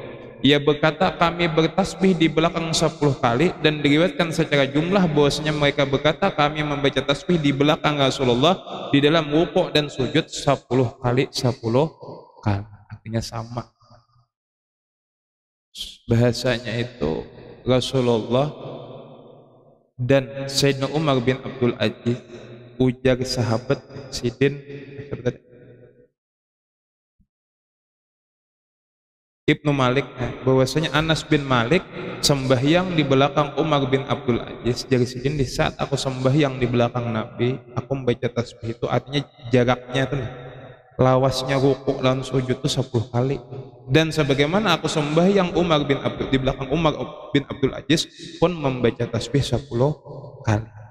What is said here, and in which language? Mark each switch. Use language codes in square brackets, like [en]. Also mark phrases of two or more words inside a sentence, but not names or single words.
[id] Ia berkata, kami bertasbih di belakang 10 kali, dan diriwayatkan secara jumlah bahwasanya mereka berkata kami membaca tasbih di belakang Rasulullah di dalam rukuk dan sujud 10 kali. Artinya sama. Bahasanya itu Rasulullah dan Sayyidina Umar bin Abdul Aziz, ujar sahabat Sidin Ibnu Malik bahwasanya Anas bin Malik sembahyang di belakang Umar bin Abdul Aziz. Jadi sidin di saat aku sembahyang di belakang Nabi, aku membaca tasbih itu artinya jaraknya itu lawasnya rukuk dan sujud itu 10 kali. Dan sebagaimana aku sembahyang di belakang Umar bin Abdul Aziz pun membaca tasbih 10 kali.